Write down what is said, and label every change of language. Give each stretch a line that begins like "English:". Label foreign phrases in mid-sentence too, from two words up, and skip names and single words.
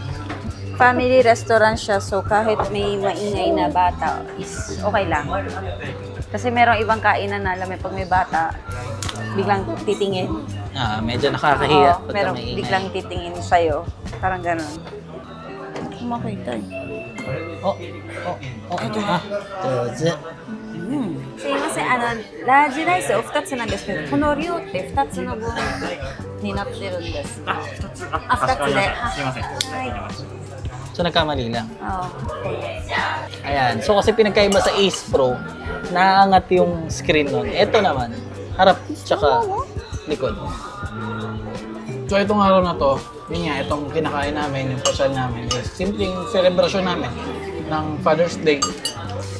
Filipino: Family restaurant siya. So kahit may maingay na bata,
English: is okay
Filipino: lang. Kasi merong ibang kainan na alam pag may bata, biglang titingin. Medyo nakakahiya. Oo, merong biglang titingin sa'yo. Parang ganun. Makita eh. Doze.
Japanese: すいません、ラージライスお2つなんですけど、この量って2つの分になってるんです。2つで。すいません。はい。
Filipino: So nagkamali lang. Oo. Ayan. So kasi pinagkaiba sa Ace Pro, naangat yung screen nun. Ito naman, harap tsaka likod. So itong araw na to, yun nga, itong kinakain namin, yung pasyal namin, is simpleng celebration namin ng Father's Day.